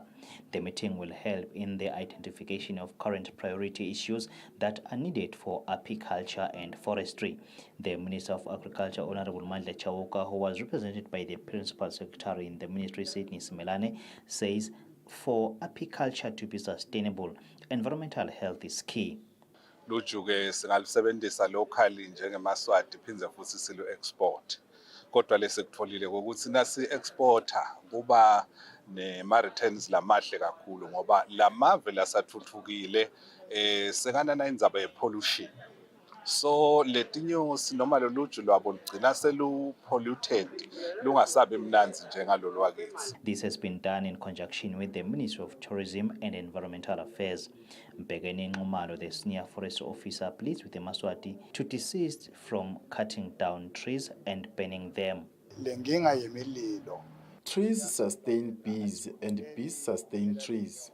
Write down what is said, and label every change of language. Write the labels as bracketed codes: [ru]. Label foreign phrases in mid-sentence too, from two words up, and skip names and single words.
[en] The meeting will help in the identification of current priority issues that are needed for apiculture and forestry. The Minister of Agriculture, Honorable Mandla Chauka, who was represented by the Principal Secretary in the Ministry, Sydney Simelane, says for apiculture to be sustainable, environmental health is key. [ss] Lujuke singalusebenzisa locally njengemaswati phindze futhi silu export. Kodwa lesikutfolile ukuthi nasi exporter kuba ne-returns lamahle kakhulu ngoba lamave lasathuthukile sekanana indzaba ye-pollution. So letinyosi noma loluju lwabo lugcina selu-polluted lungasabi mnanzi njengalolu wakithi. [en] This has been done in conjunction with the Ministry of Tourism and Environmental Affairs. Mbegeni Nxumalo, the senior forest officer, pleads with the Maswati to desist from cutting down trees and burning them. Trees sustain bees and bees sustain trees.